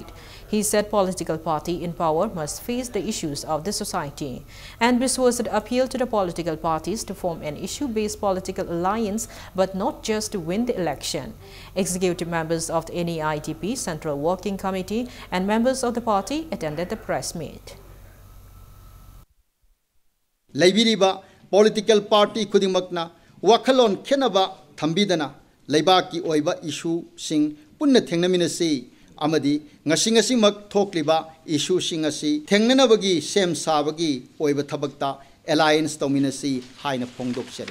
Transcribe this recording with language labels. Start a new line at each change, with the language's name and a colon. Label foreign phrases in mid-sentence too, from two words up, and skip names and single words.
English: He said political party in power must face the issues of the society. And Biswajit appealed to the political parties to form an issue-based political alliance but not just to win the election. Executive members of the NEIDP Central Working Committee and members of the party attended the press meet.
Manipuri: Laibiriba
English: political party
Manipuri: kudingmakna wakalon kenaba thambidana laibaki oiba issue sing punna thengnaminasi amadi ngasi mak thokliba issue sing asi thengnanabagi sem sabagi oiba thabakta alliance dominasi haina phongdoksari.